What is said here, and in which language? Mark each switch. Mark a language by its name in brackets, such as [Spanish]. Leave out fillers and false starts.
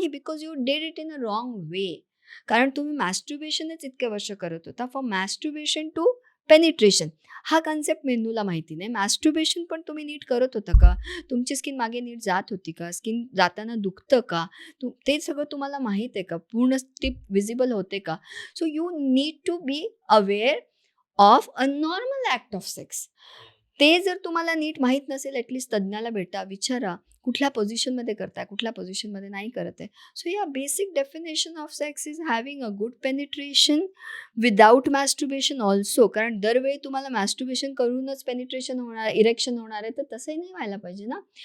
[English] नाही, because you did it in a wrong way. [Marathi] कारण तुम्ही मॅस्ट्रुबेशनच इतके वर्ष करत होता. फॉर मॅस्ट्रुबेशन टू पेनिट्रेशन हा कन्सेप्ट मेंदूला माहिती नाही. मॅस्ट्रुबेशन पण तुम्ही नीट करत होता का, तुमची स्किन मागे नीट जात होती का, स्किन जाताना दुखतं का, ते सगळं तुम्हाला माहीत आहे का, पूर्ण टिप विजिबल होते का. [English] So you need to be aware of a normal act of sex. [Marathi] ते जर तुम्हाला नीट माहीत नसेल, ॲटलिस्ट तज्ज्ञाला भेटा, विचारा कुठल्या पोझिशनमध्ये करताय, कुठल्या पोझिशनमध्ये नाही करत आहे. [English] So या basic definition of sex is having a good penetration without masturbation also. [Marathi] कारण दरवेळी तुम्हाला मॅस्ट्रुबेशन करूनच पेनिट्रेशन होणार, इरेक्शन होणार आहे, तर तसंही नाही व्हायला पाहिजे ना.